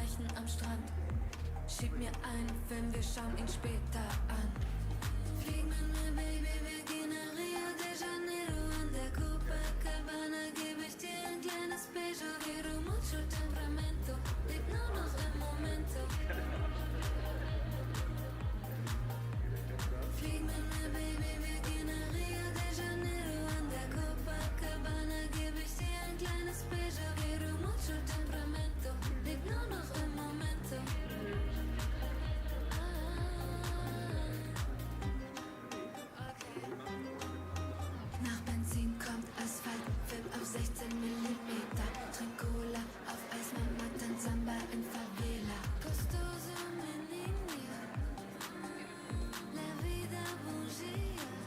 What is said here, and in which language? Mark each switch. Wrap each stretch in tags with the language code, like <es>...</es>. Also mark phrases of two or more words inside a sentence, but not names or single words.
<de>am Strand. Schieb mir ein Film, wir schauen ihn später an. Flieg mit mir, Baby, wir gehen nach Rio de Janeiro. An der Copacabana geb ich dir ein kleines Beso.</de> <es>Quiero mucho temperamento,</es> <de>lebt nur noch im Momento. Flieg mit mir, Baby, wir gehen nach Rio de Janeiro. An der Copacabana geb ich dir ein kleines Beso.</de> <es>Quiero mucho temperamento,</es> <de>lebt nur noch im Momento. Nach Benzin kommt Asphalt, Film auf 16 Millimeter. Trink Cola auf Eis, Mama tanzt Samba in Favela.</de> <es>Costoso, mi niña, la vida bougie.</es>